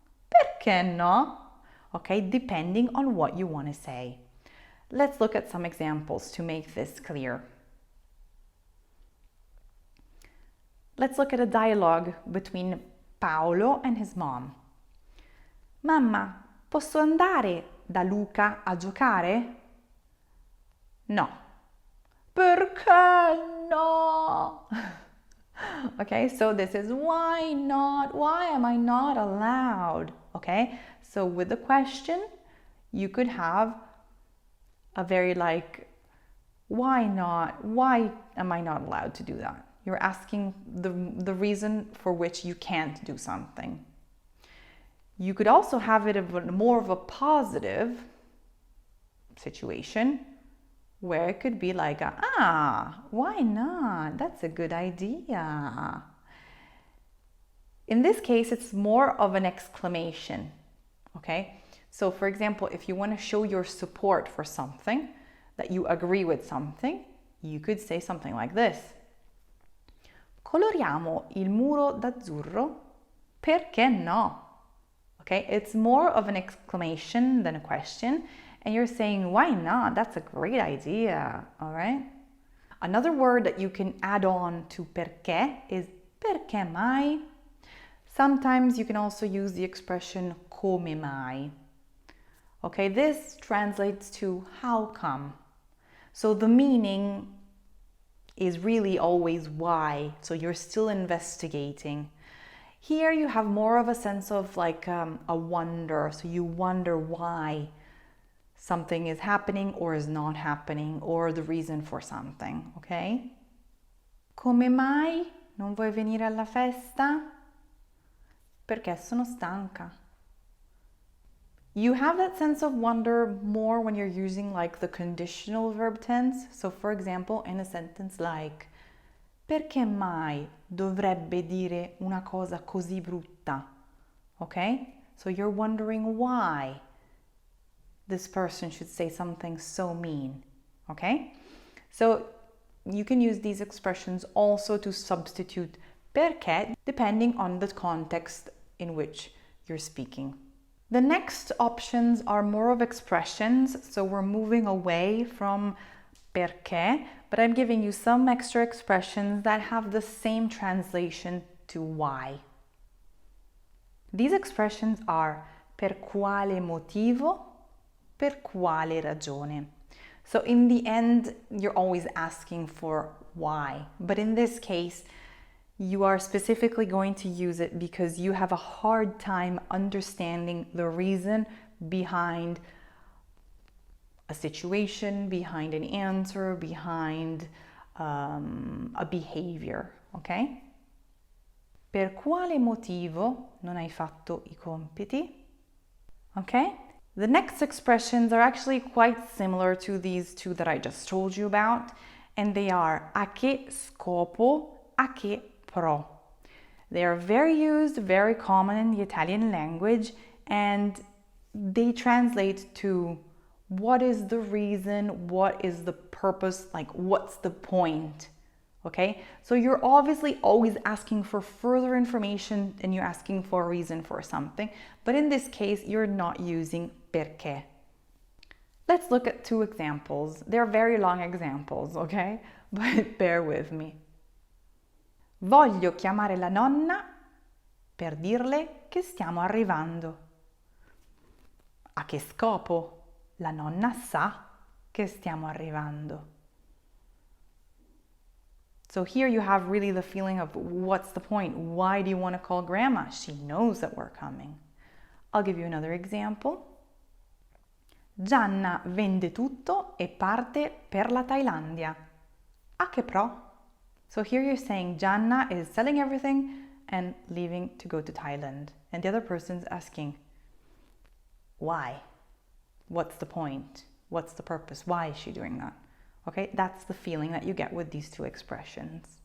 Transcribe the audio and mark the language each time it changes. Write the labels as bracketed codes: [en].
[it] Perché no? [en] Okay, depending on what you want to say. Let's look at some examples to make this clear. Let's look at a dialogue between Paolo and his mom. [it] Mamma, posso andare da Luca a giocare? No. Perché no? [en] Okay, so this is why not? Why am I not allowed? Okay, so with the question, you could have a very like, why not? Why am I not allowed to do that? You're asking the reason for which you can't do something. You could also have it more of a positive situation where it could be like, why not? That's a good idea. In this case, it's more of an exclamation, okay? So for example, if you want to show your support for something, that you agree with something, you could say something like this. [it] Coloriamo il muro d'azzurro? Perché no? [en] Okay, it's more of an exclamation than a question, and you're saying, why not? That's a great idea, all right? Another word that you can add on to perché is [it] perché mai? [en] Sometimes you can also use the expression [it] come mai. [en] Okay, this translates to how come. So the meaning is really always why, so you're still investigating. Here you have more of a sense of like a wonder, so you wonder why something is happening or is not happening, or the reason for something, okay? [it] Come mai non vuoi venire alla festa? Perché sono stanca. [en] You have that sense of wonder more when you're using like the conditional verb tense. So for example, in a sentence like, [it] perché mai dovrebbe dire una cosa così brutta? [en] Okay? So you're wondering why this person should say something so mean. Okay? So you can use these expressions also to substitute perché depending on the context in which you're speaking. The next options are more of expressions, so we're moving away from perché, but I'm giving you some extra expressions that have the same translation to why. These expressions are [it] per quale motivo, per quale ragione. [en] So in the end, you're always asking for why, but in this case, you are specifically going to use it because you have a hard time understanding the reason behind a situation, behind an answer, behind a behavior, okay? [it] Per quale motivo non hai fatto i compiti? Okay? [en] The next expressions are actually quite similar to these two that I just told you about, and they are [it] a che scopo, a che pro. [en] They are very used, very common in the Italian language, and they translate to what is the reason, what is the purpose, like what's the point, okay? So you're obviously always asking for further information and you're asking for a reason for something, but in this case, you're not using perché. Let's look at two examples. They're very long examples, okay? But bear with me. [it] Voglio chiamare la nonna per dirle che stiamo arrivando. A che scopo? La nonna sa che stiamo arrivando. [en] So here you have really the feeling of what's the point? Why do you want to call grandma? She knows that we're coming. I'll give you another example. [it] Gianna vende tutto e parte per la Thailandia. A che pro? [en] So here you're saying Gianna is selling everything and leaving to go to Thailand. And the other person's asking, why? What's the point? What's the purpose? Why is she doing that? Okay, that's the feeling that you get with these two expressions.